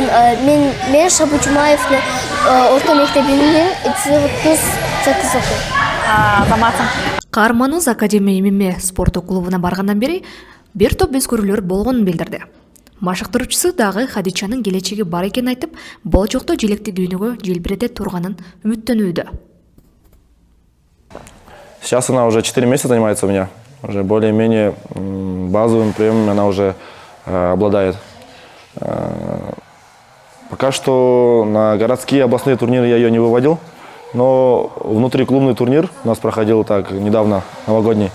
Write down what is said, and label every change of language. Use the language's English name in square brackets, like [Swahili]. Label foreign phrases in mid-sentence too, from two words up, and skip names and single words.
[Kyrgyz] Мен Шабу Жумаевдин орто мектебинин 38 окуйм. Азаматсың. Каарманыбыз Академия ММА спорттук клубуна баргандан бери бир топ өзгөрүүлөр болгонун билдирди. Машыктыруучусу дагы Хадичанын келечеги бар экенин айтып, болочокто желекти дүйнөгө желбирете турганын үмүттөнүүдө. [Russian] Сейчас она уже 4 месяца занимается у меня. Уже более-менее базовым приемом она уже обладает. Пока что на городские областные турниры я ее не выводил, но внутриклубный турнир у нас проходил так недавно, новогодний.